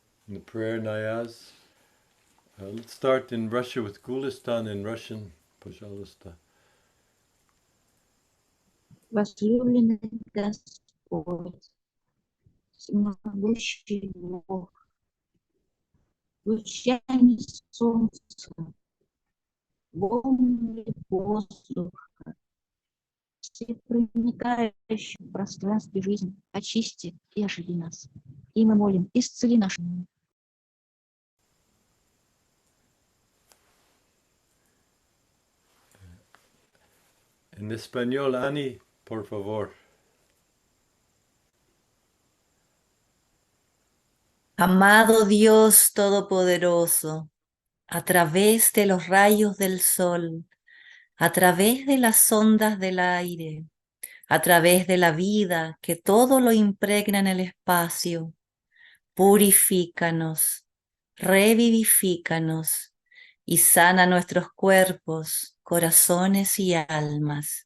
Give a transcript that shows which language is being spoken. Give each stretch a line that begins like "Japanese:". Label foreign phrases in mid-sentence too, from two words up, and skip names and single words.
English: in the prayer, Nayaz. Let's start in Russia with Gulistan in Russian.
Russian: Пожалуйста. Возлюбленный Господь, всемогущий Бог, лучами солнца, волнами воздуха, всепроникающий в пространстве жизни, очисти и оживи нас. И мы молим, исцели нашу.
Spanish: En español, Annie, por favor. Amado Dios Todopoderoso, a través de los rayos del sol, a través de las ondas del aire, a través de la vida que todo lo impregna en el espacio, purifícanos, revivifícanos y sana nuestros cuerpos, corazones y almas.